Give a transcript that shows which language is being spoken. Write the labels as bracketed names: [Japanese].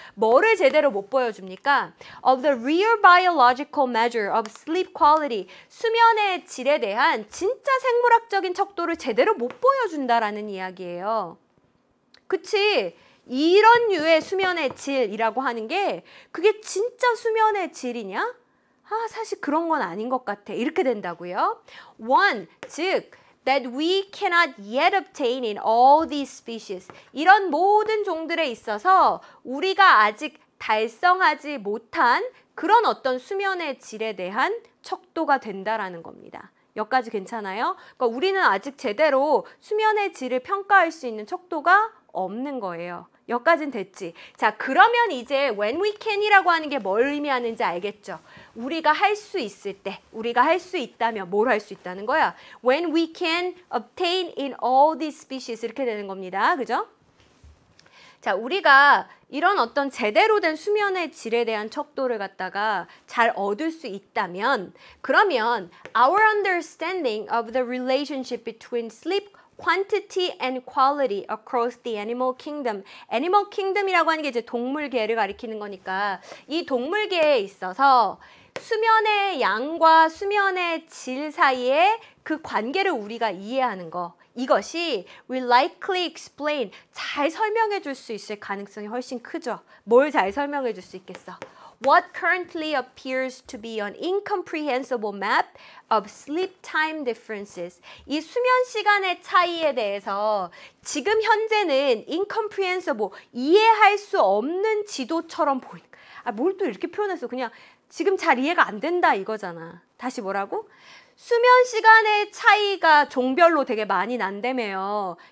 [Korean] 뭐를 제대로 못 보여줍니까? [English] Of the real biological measure of sleep quality, [Korean] 수면의 질에 대한 진짜 생물학적인 척도를 제대로 못 보여준다라는 이야기예요. 그치? 이런 류의 수면의 질이라고 하는 게 그게 진짜 수면의 질이냐? 아, 사실 그런 건 아닌 것 같아. 이렇게 된다고요. [English] One, 즉 that we cannot yet obtain in all these species. [Korean] 이런 모든 종들에 있어서 우리가 아직 달성하지 못한 그런 어떤 수면의 질에 대한 척도가 된다라는 겁니다. 여기까지 괜찮아요? 그러니까 우리는 아직 제대로 수면의 질을 평가할 수 있는 척도가 없는 거예요. 여기까지는 됐지. 자, 그러면 이제 when we can이라고 하는 게 뭘 의미하는지 알겠죠? 우리가 할 수 있을 때, 우리가 할 수 있다면 뭘 할 수 있다는 거야? [English] When we can obtain in all these species [Korean] 이렇게 되는 겁니다. 그죠? 자, 우리가 이런 어떤 제대로 된 수면의 질에 대한 척도를 갖다가 잘 얻을 수 있다면 그러면 [English] our understanding of the relationship between sleep quantity and quality across the animal kingdom. [Korean] Animal kingdom이라고 하는 게 이제 동물계를 가리키는 거니까 이 동물계에 있어서 수면의 양과 수면의 질 사이에 그 관계를 우리가 이해하는 거. 이것이 [English] will likely explain, [Korean] 잘 설명해 줄 수 있을 가능성이 훨씬 크죠. 뭘 잘 설명해 줄 수 있겠어? [English] What currently appears to be an incomprehensible map of sleep time differences. [Korean] 이 수면 시간의 차이에 대해서 지금 현재는 incomprehensible, 이해할 수 없는 지도처럼 보이는. 아, 뭘 또 이렇게 표현했어. 그냥 지금 잘 이해가 안 된다 이거잖아. 다시 뭐라고? 수면 시간의 차이가 종별로 되게 많이 난다며요.